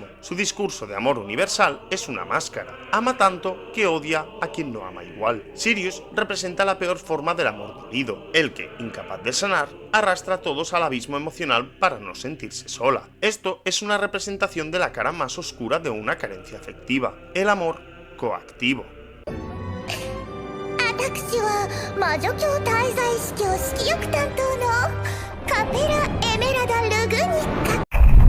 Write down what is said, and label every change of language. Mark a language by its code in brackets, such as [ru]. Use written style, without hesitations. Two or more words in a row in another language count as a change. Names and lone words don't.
[es] Su discurso de amor universal es una máscara, ama tanto que odia a quien no ama igual. Sirius representa la peor forma del amor dolido, el que, incapaz de sanar, arrastra a todos al abismo emocional para no sentirse sola. Esto es una representación de la cara más oscura de una carencia afectiva, el amor coactivo. [ja] 私は魔女教滞在式を色欲担当のカペラ・エメラダ・ルグニッカ